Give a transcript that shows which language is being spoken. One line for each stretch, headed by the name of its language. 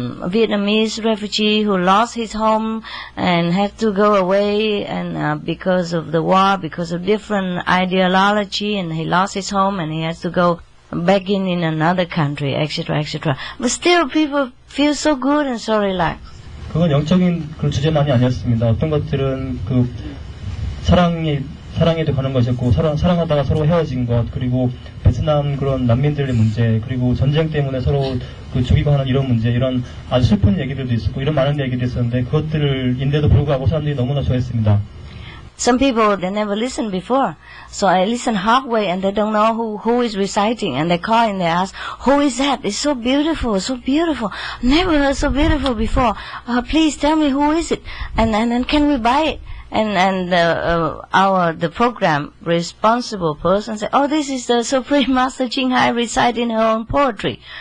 English: Vietnamese refugee who lost his home and had to go away, and because of the war, because of different ideology, and he lost his home and he has to go back in another country, etc., etc. But still, people feel so good and so relaxed.
Korean: 그건 영적인 그 주제만이 아니었습니다. 어떤 것들은 그 사랑에도 가는 것이었고 사랑하다가 서로 헤어진 것, 그리고 베트남 그런 난민들의 문제, 그리고 전쟁 때문에 서로 그 죽이고 하는 이런 문제, 이런 아주 슬픈 얘기들도 있었고 이런 많은 얘기들이 있었는데 그것들인데도 불구하고 사람들이 너무나 좋아했습니다.
English: Some people, they never listened before. So I listen halfway and they don't know who is reciting. And they call and they ask, who is that? It's so beautiful, so beautiful. Never heard so beautiful before. Please tell me who is it? And can we buy it? And the program responsible person said, oh, this is the Supreme Master Ching Hai reciting her own poetry.